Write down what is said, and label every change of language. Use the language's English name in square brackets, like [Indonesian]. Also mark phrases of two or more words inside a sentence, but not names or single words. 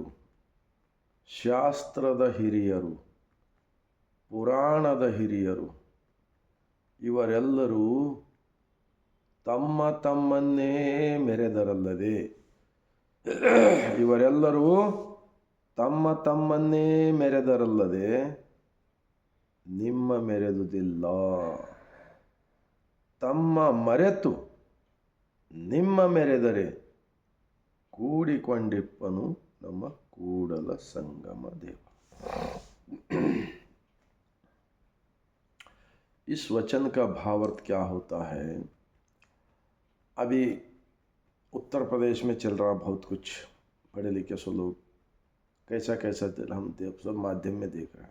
[Kannada] ಶಾಸ್ತ್ರದ ಹಿರಿಯರು, ಪುರಾಣದ ಹಿರಿಯರು ಇವರೆಲ್ಲರೂ ತಮ್ಮ ತಮ್ಮನ್ನೇ ಮೆರೆದರಲ್ಲದೆ, ಇವರೆಲ್ಲರೂ ತಮ್ಮ ತಮ್ಮನ್ನೇ ಮೆರೆದರಲ್ಲದೆ ನಿಮ್ಮ ಮೆರೆದುದಿಲ್ಲ. ತಮ್ಮ ಮರೆತು ನಿಮ್ಮ ಮೆರೆದರೆ ಕೂಡಿಕೊಂಡಿಪ್ಪನು ನಮ್ಮ ಕೂಡಲ ಸಂಗಮ ದೇವ. [Hindi] इस वचन का भावार्थ क्या होता है? अभी उत्तर प्रदेश में चल रहा बहुत कुछ, पढ़े लिखे सो लोग कैसा कैसा हम सब माध्यम में देख रहे हैं.